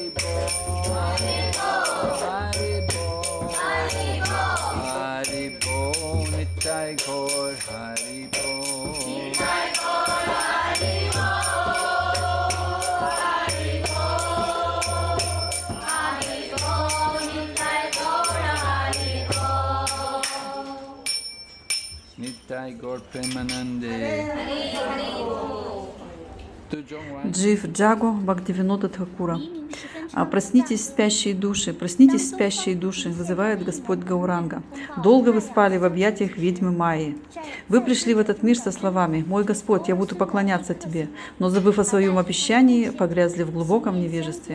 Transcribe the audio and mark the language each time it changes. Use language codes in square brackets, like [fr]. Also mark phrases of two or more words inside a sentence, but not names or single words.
[bn] বল হরি বল হরি বল নিতাই গৌর হরি বল নিতাই গৌর প্রেমানন্দে [ru] Джив Джаго Бхактивинода Тхакура. Проснитесь, спящие души, вызывает Господь Гауранга. Долго вы спали в объятиях ведьмы Майи. Вы пришли в этот мир со словами: «Мой Господь, я буду поклоняться Тебе», но, забыв о своем обещании, погрязли в глубоком невежестве.